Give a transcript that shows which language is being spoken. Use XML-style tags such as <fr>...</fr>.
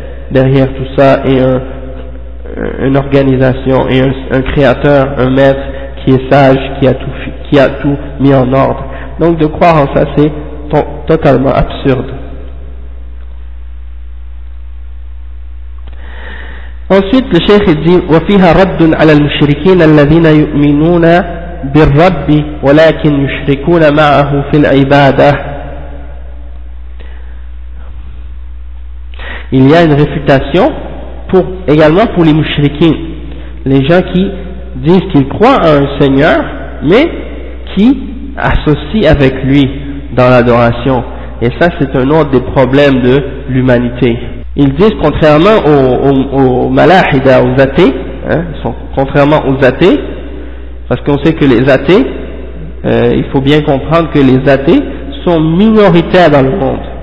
<fr>derrière tout ça et une organisation et un créateur, un maître qui est sage, qui a tout mis en ordre. Donc de croire en ça, c'est totalement absurde. Ensuite, le cheikh dit</fr> <ar>وَفِيهَا رَدٌّ عَلَى الْمُشْرِكِينَ الَّذِينَ يُؤْمِنُونَ بِالرَّبِّ وَلَكِنْ يُشْرِكُونَ مَعَهُ فِي الْعِبَادَةِ.</ar> <fr>Il y a une réfutation également pour les mushrikines, les gens qui disent qu'ils croient à un Seigneur, mais qui associent avec lui dans l'adoration. Et ça, c'est un autre des problèmes de l'humanité. Ils disent, contrairement aux malahida, aux athées, contrairement aux athées, parce qu'on sait que les athées, il faut bien comprendre que les athées sont minoritaires dans le monde.</fr>